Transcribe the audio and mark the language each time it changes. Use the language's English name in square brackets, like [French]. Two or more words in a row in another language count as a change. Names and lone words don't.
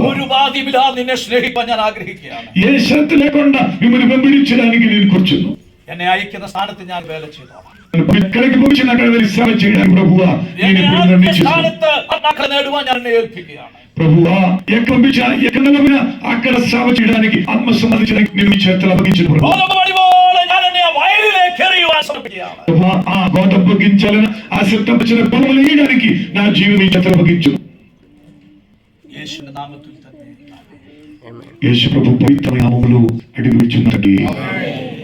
[Malayalam] ഒരു ബാധ്യമില്ലാതെ നിന്നെ സ്നേഹിക്കാൻ ഞാൻ ആഗ്രഹിക്കുകയാണ്. [Telugu] ఏ షరతు లేకుండా మిమ్మల్ని వెంబడించడానికి నేను కూర్చున్నాను. [Malayalam] എന്നെ అയക്കുന്ന സ്ഥാനത്ത് ഞാൻ വേല ചെയ്തോളാം. [Telugu] ఎక్కడికి పంపించిన అక్కడ వెళ్ళి సేవ చేయడానికి ప్రభువా నేను ఇప్పుడు నిర్ణయించుకున్నాను. [Malayalam] സ്ഥാനത്ത് ആത്മാക്കളെ നേടുവാൻ ഞാൻ എന്നെ ഏൽപ്പിക്കുകയാണ്. [Telugu] ప్రభువా ఎక్కడ పంపించినా ఎక్కడ నిలబడినా అక్కడ సేవ చేయడానికి ఆత్మ సంబంధించడానికి నేను మీ చేతులు అప్పగించిన ప్రభువా. [Malayalam] ഞാൻ എന്നെ ആ വയലിലേക്ക് എറിയുവാൻ സമർപ്പിക്കുകയാണ്. [Telugu] ప్రభువా ఆ గోధుమ గింజలను ఆ సిద్ధపరిచిన పొలములు వేయడానికి నా జీవితం మీ చేతులు అప్పగించు. [Malayalam] യേശുവിന്റെ നാമത്തിൽ തന്നെ [Telugu] యేసు ప్రభు పవిత్రమైన నామములో అడుగుచున్నది.